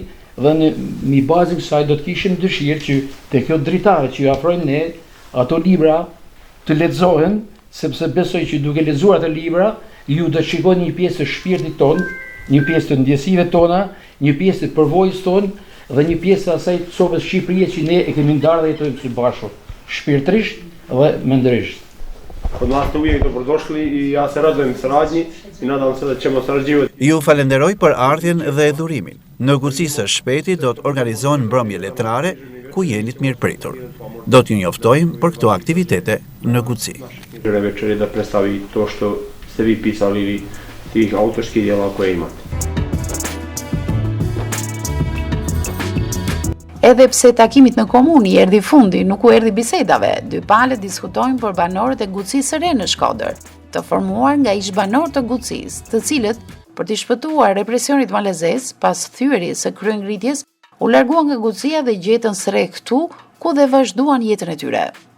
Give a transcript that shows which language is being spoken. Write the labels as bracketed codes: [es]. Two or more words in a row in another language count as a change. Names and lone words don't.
[sq] Dhe në bazën e kësaj do të kishim dëshirë që te kjo dritare që ju afrojmë ne, ato libra të lexohen, sepse besoj që duke lexuar ato libra, ju do të shikoni një pjesë të shpirtit ton, një pjesë të ndjesive tona, një pjesë të përvojës ton dhe një pjesë të asaj copës Shqipërie që ne e kemi ndarë dhe jetojmë së bashku, shpirtërisht dhe mendërisht. [sr] Kod nas të uvijek dobrodošli I ja se radujem saradnji I nadam se da ćemo sarađivati. [sq] Ju falenderoj për ardhjen dhe dhurimin. Në Guci së Shpeti do të organizohen mbrëmje letrare ku jeni të mirëpritur. Do t'ju njoftojmë për këto aktivitete në Guci. [sr] Večeri da predstavi to što ste vi pisali ili tih autorskih djela koje imate. [sq] Edhe pse takimit në komunë I erdhi fundi, nuk u erdhi bisedave. Dy palët diskutojnë për banorët e Gucisë së Re në Shkodër, të formuar nga ish-banorë të Gucisë, të cilët, për të shpëtuar represionit malezes, pas thyerjes së kryengritjes, u larguan nga Gucia dhe gjetën së re këtu, ku dhe vazhduan jetën e tyre.